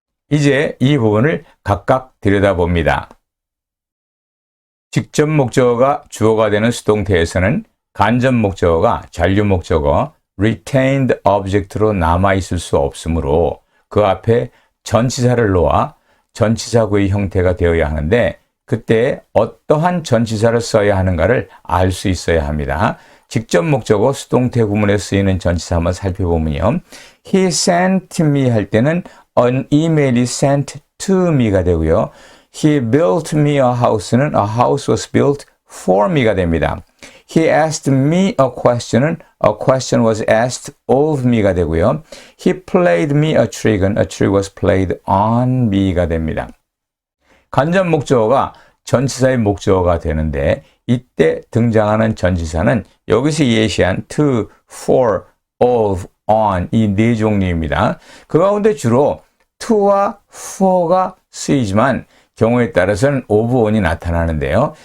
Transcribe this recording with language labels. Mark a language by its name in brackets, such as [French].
[Korean] 이제 이 부분을 각각 들여다봅니다. 직접 목적어가 주어가 되는 수동태에서는 간접 목적어가 잔류 목적어 retained object로 남아있을 수 없으므로 그 앞에 전치사를 놓아 전치사구의 형태가 되어야 하는데, 그때 어떠한 전치사를 써야 하는가를 알 수 있어야 합니다. 직접 목적어 수동태 구문에 쓰이는 전치사 한번 살펴보면요. [English] He sent me [Korean] 할 때는 [English] an email이 sent to me가 되고요. He built me a house는 a house was built for me가 [Korean] 됩니다. [English] He asked me a question은 a question was asked of me가 [Korean] 되고요. [English] He played me a trick은 a trick was played on me가 [Korean] 됩니다. 간접 목적어가 전치사의 목적어가 되는데 이때 등장하는 전치사는 여기서 예시한 to, for, of, on 이 네 종류입니다. 그 가운데 주로 to와 for가 쓰이지만 경우에 따라서는 of, on이 나타나는데요.